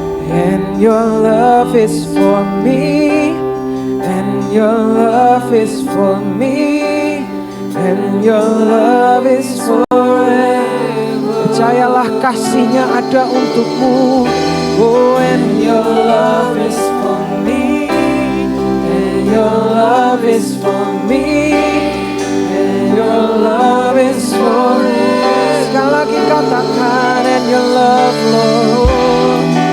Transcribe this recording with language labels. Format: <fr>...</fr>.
<en>And your love is for me, and your love is for me, and your love is forever.</en> <id>Percayalah kasihnya ada untukmu.</id> <en>Oh, and your love is for me, and your love is for me, and your love is forever.</en> <id>Sekali lagi katakan,</id> <en>and your love, Lord.</en>